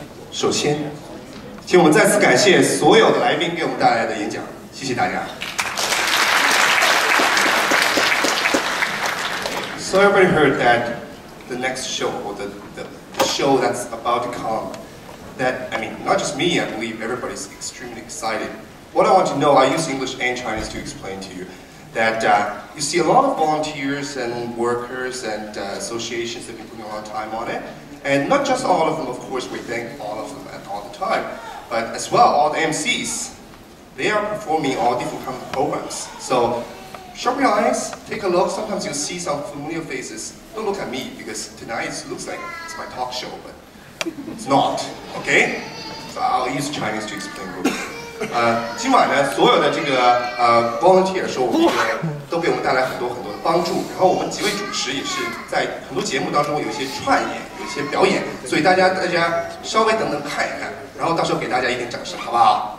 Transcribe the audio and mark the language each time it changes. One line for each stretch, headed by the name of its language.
Chinese: 首先，请我们再次感谢所有的来宾给我们带来的演讲，谢谢大家。
English: So everybody heard that the next show, or the show that's about to come, that, I mean, not just me, I believe everybody's extremely excited. What I want to know, I use English and Chinese to explain to you, that you see a lot of volunteers and workers and associations that have been putting a lot of time on it. And not just all of them, of course, we thank all of them all the time, but as well, all the MCs, they are performing all different kinds of programs. So, sharpen your eyes, take a look, sometimes you'll see some familiar faces. Don't look at me, because tonight it looks like it's my talk show, but it's not, okay? So I'll use Chinese to explain real quick.
Chinese: 今晚呢，所有的这个volunteer 说我们都给我们带来很多的帮助。然后我们几位主持也是在很多节目当中有一些串演，有一些表演，所以大家稍微等看一看，然后到时候给大家一点掌声，好不好？